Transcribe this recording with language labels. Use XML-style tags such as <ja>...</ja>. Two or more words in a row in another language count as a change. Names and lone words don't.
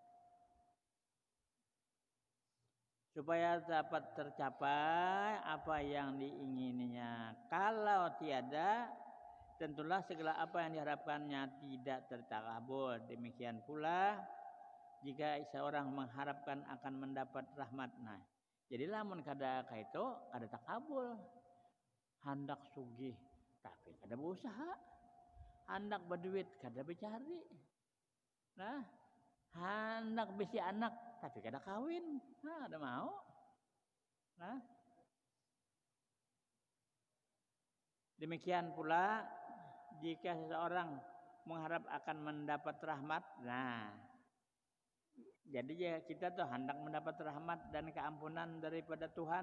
<id>Supaya dapat tercapai apa yang diingininya. Kalau tiada, tentulah segala apa yang diharapkannya tidak terkabul. Demikian pula jika seorang mengharapkan akan mendapat rahmat.</id> <bjn>Nah, jadi lamun kada kaitu kada takabul. Hendak sugih tapi kada berusaha. Hendak berduit kada bercari. Nah, hendak bisi anak tapi kada kawin. Nah,</bjn> <id>ada mau. Nah, demikian pula jika seseorang mengharap akan mendapat rahmat. Nah, jadi ya kita tuh hendak mendapat rahmat dan keampunan daripada Tuhan.</id>